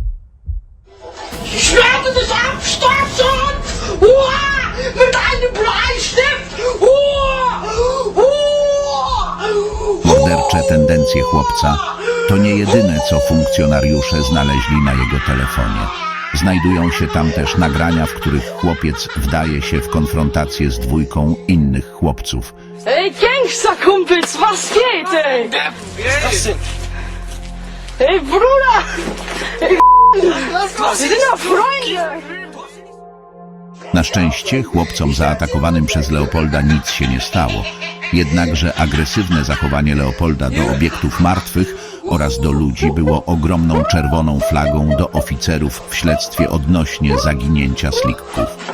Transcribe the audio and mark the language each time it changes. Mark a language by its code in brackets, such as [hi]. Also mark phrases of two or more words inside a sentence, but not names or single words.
[pl] Mordercze tendencje chłopca to nie jedyne, co funkcjonariusze znaleźli na jego telefonie. Znajdują się tam też nagrania, w których chłopiec wdaje się w konfrontację z dwójką innych chłopców. [de] Ey, Gangsterkumpels, was geht, ey? Ey, Bruder! Ey, wir sind ja Freunde! [pl] Na szczęście chłopcom zaatakowanym przez Leopolda nic się nie stało. Jednakże agresywne zachowanie Leopolda do obiektów martwych oraz do ludzi było ogromną czerwoną flagą do oficerów w śledztwie odnośnie zaginięcia Slickków.